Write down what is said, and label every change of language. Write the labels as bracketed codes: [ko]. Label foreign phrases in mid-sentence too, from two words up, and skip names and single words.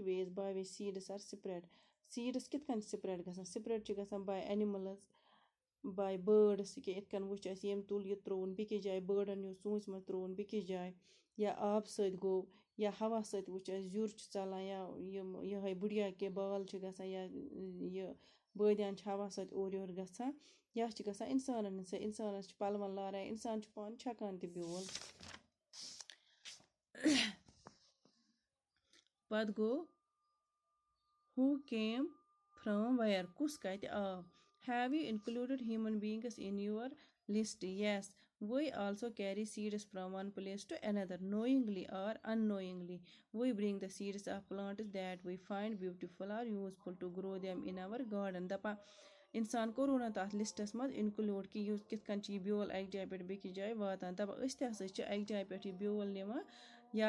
[en] ways by which seeds are spread [ks] سیٖڈٕس کِتھ کٔنۍ سٕپرٛٮ۪ڈ گژھان سٕپرٛٮ۪ڈ چھِ گژھان [en] by animals by birds [ks] یہِ کیٛاہ یِتھ کٔنۍ وٕچھ اَسہِ ییٚمۍ تُل یہِ ترٛووُن بیٚکِس جایہِ بٲڈَن نیوٗ ژوٗنٛسہِ منٛز ترٛووُن بیٚکِس جایہِ یا آبہٕ سۭتۍ گوٚو یا ہوا سۭتۍ وٕچھ اَسہِ زیُر چھُ ژَلان یا یِہوٚے [hi] बुढ़िया के बाल [ks] چھِ گژھان یا یہِ بٲدیان چھِ ہوا سۭتۍ اورٕ یورٕ گژھان یا چھِ گژھان اِنسانَن ہِنٛدۍ سۭتۍ اِنسانَس چھِ پَلوَن لاران اِنسان چھُ پانہٕ چھَکان تہِ بیول پَتہٕ گوٚو [en] who came from where [ks] کُس کَتہِ آو [en] have you included human beings in your list yes we also carry seeds from one place to another knowingly or unknowingly we bring the seeds of plants that we find beautiful or useful to grow them in our garden [ks] دَپان اِنسان کوٚرُو نہٕ تَتھ لِسٹَس منٛز اِنکٕلوٗڈ کہِ یُس کِتھ کٔنۍ چھِ یہِ بیول اَکہِ جایہِ پٮ۪ٹھ بیٚکِس جایہِ واتان دَپان أسۍ تہِ ہسا چھِ اَکہِ جایہِ پٮ۪ٹھ یہِ بیول نِوان یا